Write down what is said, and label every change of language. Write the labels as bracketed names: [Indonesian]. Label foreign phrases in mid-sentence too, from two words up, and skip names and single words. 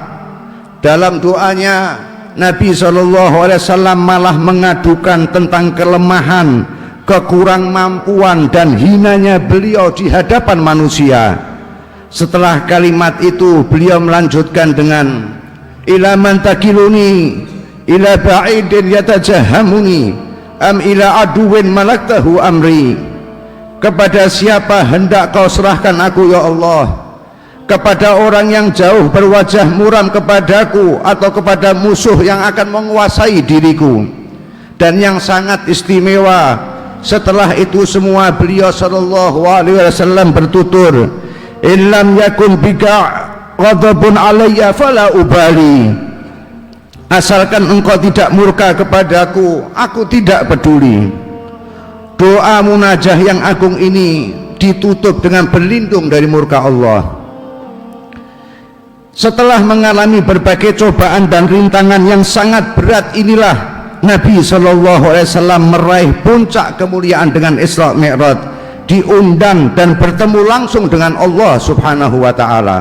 [Indonesian] Dalam doanya Nabi SAW malah mengadukan tentang kelemahan, kekurang mampuan dan hinanya beliau di hadapan manusia. Setelah kalimat itu beliau melanjutkan dengan [Arabic] إلى من تكلني إلى بعيد يتجهمني أم إلى عدو ملكته أمري. [Indonesian] Kepada siapa hendak kau serahkan aku ya Allah? Kepada orang yang jauh berwajah muram kepadaku atau kepada musuh yang akan menguasai diriku? Dan yang sangat istimewa, setelah itu semua beliau [Arabic] صلى الله عليه وسلم [Indonesian] bertutur, [Arabic] إن لم يكن بك غضب علي فلا أبالي. [Indonesian] Asalkan engkau tidak murka kepadaku, aku tidak peduli. Doa munajah yang agung ini ditutup dengan berlindung dari murka Allah. Setelah mengalami berbagai cobaan dan rintangan yang sangat berat, inilah Nabi SAW meraih puncak kemuliaan dengan Isra Mi'raj, diundang dan bertemu langsung dengan Allah [Arabic] سبحانه وتعالى.